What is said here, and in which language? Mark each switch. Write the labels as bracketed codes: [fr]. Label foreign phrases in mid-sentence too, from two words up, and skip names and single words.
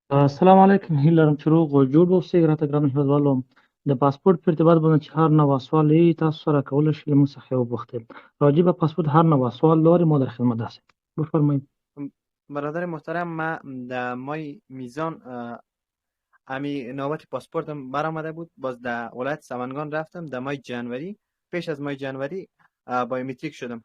[ar] السلام علیکم [ps] هیله لرم چې روغ او جوړ اوسئ. راته ګرانو هیوادوالو، د پاسپورټ په ارتباط باندې چې هر نوی سوال وي تاسو سره کولی شئ له موږ څخه یې وپوښتئ. [fa] راجع به پاسپورت هر نوی سوال داریم ما در خدمت هستیم. بفرمایید. برادر محترم، ما در ماه میزان امی نوبت پاسپورتم برآمده بود. باز در ولایت سمنگان رفتم در ماه جنوری. پیش از ماه جنوری بایومتریک شدم.